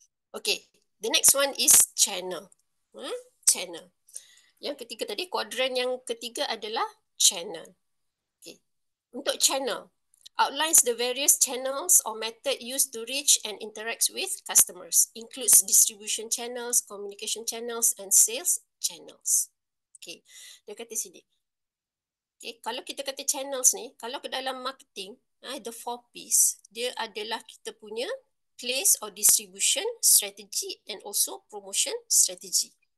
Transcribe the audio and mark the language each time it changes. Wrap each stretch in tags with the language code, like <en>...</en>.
<en>Okay, the next one is channel. Channel.</en> <ms>Yang ketiga tadi, kuadran yang ketiga adalah channel.</ms> <en>Okay. Untuk channel, outlines the various channels or method used to reach and interact with customers, includes distribution channels, communication channels, and sales channels.</en> <ms>Okay, dia kata sini. Okay, kalau kita kata channels ni, kalau ke dalam marketing,</ms> <en>the 4 P's,</en> <ms>dia adalah kita punya</ms> <en>place or distribution strategy and also promotion strategy.</en>